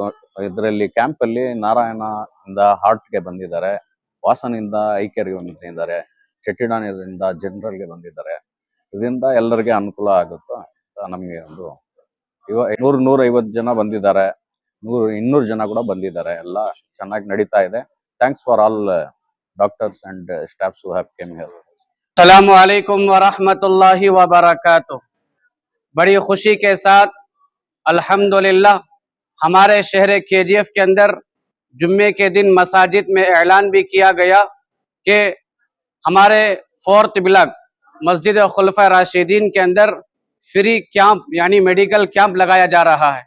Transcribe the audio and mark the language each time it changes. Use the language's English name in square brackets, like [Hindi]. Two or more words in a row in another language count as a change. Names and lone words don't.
[Kannada] ಇದರಲ್ಲಿ ಕ್ಯಾಂಪ್ ಅಲ್ಲಿ ನಾರಾಯಣ ಇಂದ ಹಾರ್ಟ್ಗೆ ಬಂದಿದ್ದಾರೆ, ವಾಸನಿಂದ ಐಕೇರ್ಗೆ ಬಂದಿದ್ದಾರೆ, ಚೆಟ್ಟಿನಾಡಿನಿಂದ ಜನರಲ್ಗೆ ಬಂದಿದ್ದಾರೆ. ಇದರಿಂದ ಎಲ್ಲರಿಗೆ ಅನುಕೂಲ ಆಗುತ್ತೆ ಅಂತ ನಮಗೆ ಒಂದು 150 ಜನ ಬಂದಿದ್ದಾರೆ, 200 ಜನ ಕೂಡ ಬಂದಿದ್ದಾರೆ. ಎಲ್ಲ ಚೆನ್ನಾಗಿ ನಡೀತಾ ಇದೆ. [English] Thanks for all doctors and staffs who have come here. [Arabic] السلام عليكم ورحمة الله وبركاته. [Urdu] بڑی خوشی کے ساتھ الحمدللہ ہمارے شہر KGF کے اندر جمعے کے دن مساجد میں اعلان بھی کیا گیا کہ ہمارے 4th بلاک مسجد خلفائے راشدین کے اندر [English] free camp [Urdu] یعنی [English] medical camp [Urdu] لگایا جا رہا ہے.